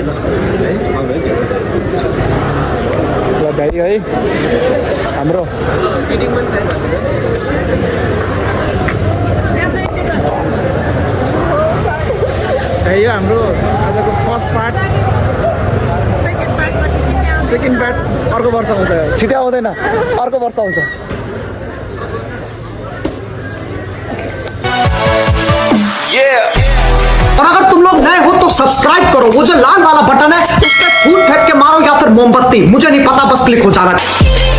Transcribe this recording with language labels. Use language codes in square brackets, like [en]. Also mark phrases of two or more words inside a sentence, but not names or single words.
[ne] ल भाइ है हाम्रो यो हाम्रो आजको [en] first part second part [ne] अर्को वर्ष आउँछ छिटै आउँदैन अर्को वर्ष आउँछ [hi] और अगर तुम लोग नए हो तो सब्सक्राइब करो वो जो लाल वाला बटन है उस पर फूट फेंक के मारो या फिर मोमबत्ती मुझे नहीं पता बस क्लिक हो जाना